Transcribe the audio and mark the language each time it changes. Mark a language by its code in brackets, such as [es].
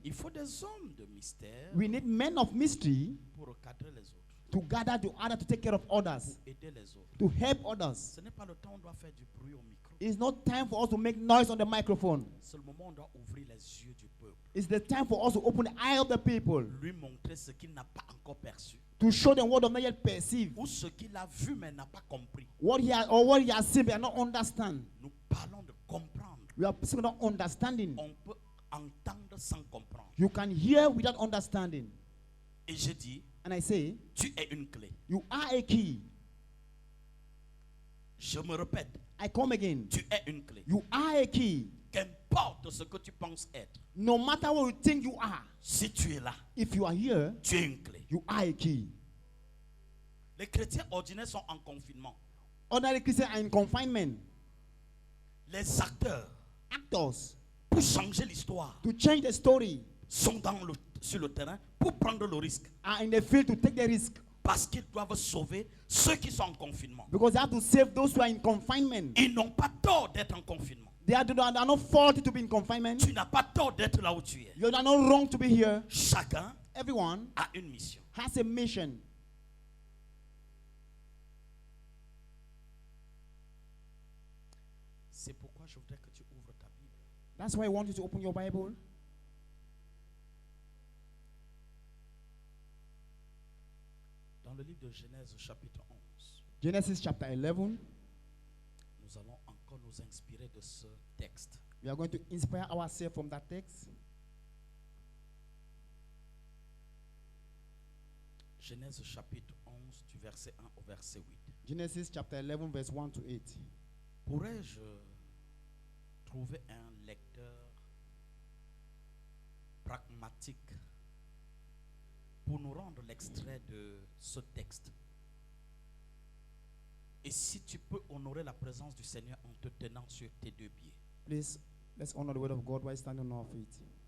[fr] il faut des hommes de mystère [en] we need men of mystery [fr] pour recadrer les autres, [en] to gather together to take care of others, [fr] pour aider les autres. [en] to help others. [fr] Ce n'est pas le temps où on doit faire du bruit au micro. [en] It's not time for us to make noise on the microphone. [fr] C'est le moment où on doit ouvrir les yeux du peuple, [en] It's the time for us to open the eye of the people, [fr] lui montrer ce qu'il n'a pas encore perçu, [en] to show them what they have not yet perceived, [fr] ou ce qu'il a vu mais n'a pas compris. [en] what he has seen but not understand. [fr] Nous parlons de comprendre. [en] We are speaking about understanding. [fr] On peut entendre sans comprendre. [en] You can hear without understanding. [fr] Et je dis, [en] And I say, [fr] tu es une clé. [en] you are a key. [fr] Je me répète, [en] I come again. [fr] tu es une clé. [en] You are a key. [fr] Qu'importe ce que tu penses être, [en] No matter what you think you are, [fr] si tu es là, [en] if you are here, [fr] tu es une clé. [en] you are a key. [fr] Les chrétiens ordinaires sont en confinement. [en] Ordinary Christians are in confinement. [fr] Les acteurs, [en] Actors, [fr] pour changer l'histoire, [en] to change the story, [fr] sont sur le terrain pour prendre le risque. [en] are in the field to take the risk. [fr] Parce qu'ils doivent sauver ceux qui sont en confinement. [en] Because they have to save those who are in confinement. [fr] Ils n'ont pas tort d'être en confinement. [en] They are not faulty to be in confinement. [fr] Tu n'as pas tort d'être là où tu es. [en] You are not wrong to be here. [fr] Chacun [en] Everyone [fr] a une mission. [en] has a mission. [fr] C'est pourquoi je voudrais que tu ouvres ta Bible. [en] That's why I want you to open your Bible. [fr] Dans le livre de Genèse chapitre 11, [en] Genesis chapter 11. [fr] nous allons encore nous inspirer de ce texte. [en] We are going to inspire ourselves from that text. [fr] Genèse chapitre 11 du verset 1 au verset 8. [en] Genesis chapter 11 verse 1 to 8. [fr] Pourrais-je trouver un lecteur pragmatique pour nous rendre l'extrait de ce texte. Et si tu peux honorer la présence du Seigneur en te tenant sur tes deux pieds. [en] Please, let's honor the word of God while standing on our feet.